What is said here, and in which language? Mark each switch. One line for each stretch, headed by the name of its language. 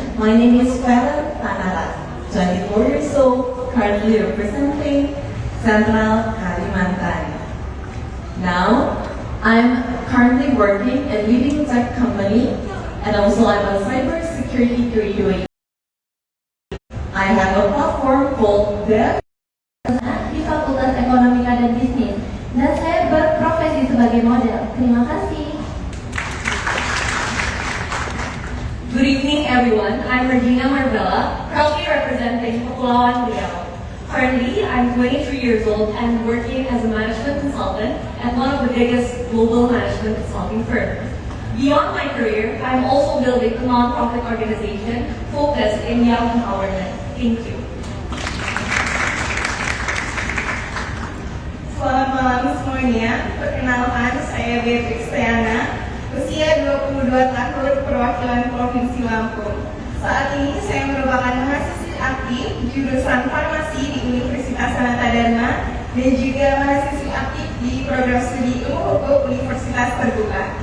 English: My name is Farah Tanarat, 24 years old, currently representing Central Kalimantan. Now, I'm currently working in a leading tech company, and also I'm a cybersecurity graduate. I have a platform called Dev
Indonesian: Di Fakultas Ekonomika dan Bisnis, dan saya berprofesi sebagai model. Terima kasih.
English: Good evening, everyone. I'm Regina Marvella, proudly representing Kepulauan Riau. Currently, I'm 23 years old and working as a management consultant at one of the biggest global management consulting firms. Beyond my career, I'm also building a non-profit organization focused in young empowerment. Thank you.
Indonesian: Selamat malam semuanya. Perkenalkan, saya Beatrix Tiana. Usia 22 tahun, perwakilan Provinsi Lampung. Saat ini saya merupakan mahasiswi aktif jurusan farmasi di Universitas Sanata Dharma dan juga mahasiswi aktif di program studi ilmu hukum Universitas Terbuka.